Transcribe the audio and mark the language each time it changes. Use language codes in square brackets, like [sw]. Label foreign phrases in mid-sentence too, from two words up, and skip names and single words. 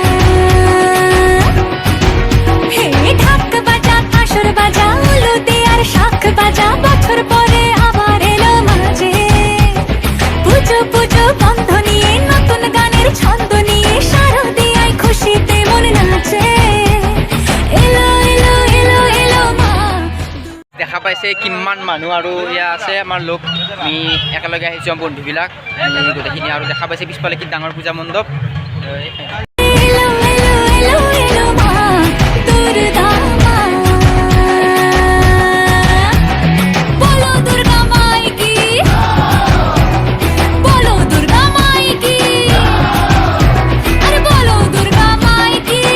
[bn] হে ঢাক বাজা কাসর বাজা উলু দে আর শাখ বাজা বছর পরে আবার এলো মাঝে পুজো পুজো গন্ধ নিয়ে নতুন গানের ছন্দ নিয়ে শারদিয়ায় খুশিতে মন নাচে এলো এলো এলো এলো মা [as] দেখা পাইছে কিমান মানুহ আৰু ইয়া আছে আমাৰ লোক আমি একেলগে আহিছোঁ বন্ধুবিলাক গোটেইখিনি আৰু দেখা পাইছে পিছফালে কি ডাঙৰ পূজা মণ্ডপ [bn] এলো এলো এলো এলো মা দুর্গা মা বলো দুর্গা মাই কি বলো দুর্গা মাই কি আরে বলো দুর্গা মাই কি